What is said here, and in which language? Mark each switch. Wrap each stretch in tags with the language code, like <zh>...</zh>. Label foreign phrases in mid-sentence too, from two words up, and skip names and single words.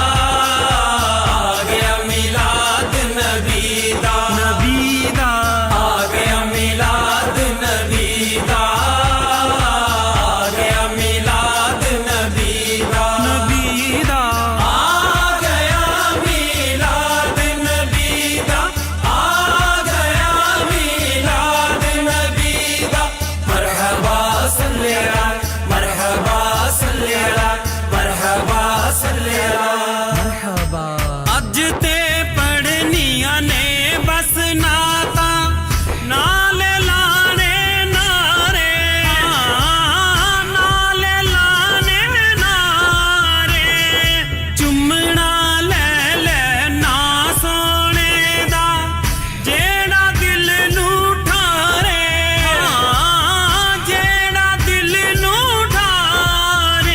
<pa>آ گیا میلاد نبی دا، نبی دا، آ گیا میلاد نبی دا، آ گیا میلاد نبی دا، نبی دا، آ گیا میلاد نبی دا، آ گیا میلاد نبی دا.</pa> <ar>مرحبا صل على، مرحبا صل على، مرحبا صل على، مرحبا.</ar> <pa>اج تے پڑھنیاں نے بس نعتاں، نالے لانے نعرے، نالے لانے نعرے، چمنا لے لے نا سوہنے دا، جیہڑا دل نوں ٹھارے، جیہڑا دل نوں ٹھارے.</pa>